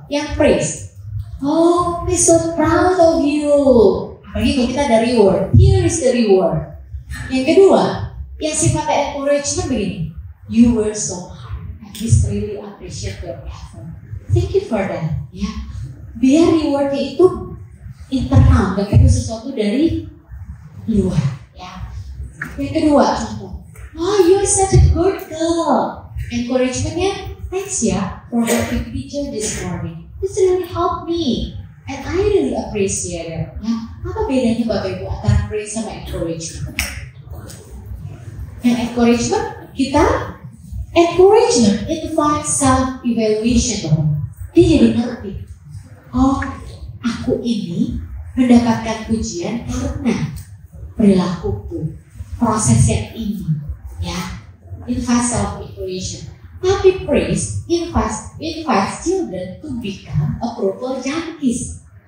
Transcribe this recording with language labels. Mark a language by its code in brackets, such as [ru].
[id] Yang [en] praise, oh, we're so proud of you. [id] Apalagi kalau kita ada reward. [en] Here is the reward. [id] Yang kedua, yang sifatnya encouragement begini. [en] You were so hard. I just really appreciate your effort. Thank you for that. [id] Ya, biar rewardnya itu internal, gak kayak sesuatu dari luar. Ya. Yang kedua, contoh. [en] Oh, you're such a good girl. Encouragementnya, thanks ya for helping teacher this morning. This really helped me, and I really appreciate it. [id] Ya, apa bedanya Bapak Ibu antara praise sama encouragement? Yang encouragement kita [en] encouragement invites self-evaluation, [id] Bapak. Dia jadi ngerti. Oh, aku ini mendapatkan pujian karena perilakuku, proses yang ini, ya, [en] invites self-evaluation. [id] Tapi [en] praise invites children to become approval junkies.